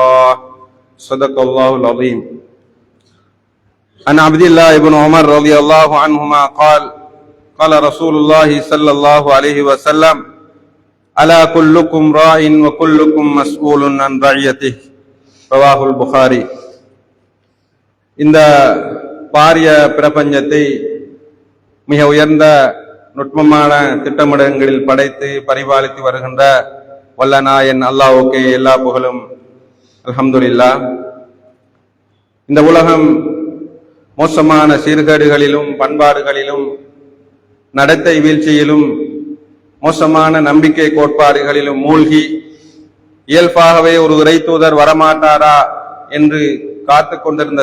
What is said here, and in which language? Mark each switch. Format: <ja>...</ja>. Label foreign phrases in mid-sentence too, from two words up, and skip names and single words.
<ar>صدق الله العظيم. عن عبد الله بن عمر رضي الله عنهما قال قال رسول الله صلى الله عليه وسلم ألا كلكم راع وكلكم مسؤول عن رعيته. رواه البخاري.</ar> <ta>இந்த பாரிய பிரபஞ்சத்தை மிக உயர்ந்த நுட்பமான திட்டமிடங்களில் படைத்து பரிபாலித்து வருகின்ற வல்லநாயன் அல்லாஹ்வுக்கே எல்லா புகழும். அல்ஹம்துலில்லாஹ். இந்த உலகம் மோசமான சீர்கேடுகளிலும் பண்பாடுகளிலும் நடத்தை வீழ்ச்சியிலும் மோசமான நம்பிக்கை கோட்பாடுகளிலும் மூழ்கி இயல்பாகவே ஒரு இறை தூதர் வரமாட்டாரா என்று காத்து கொண்டிருந்த</ta>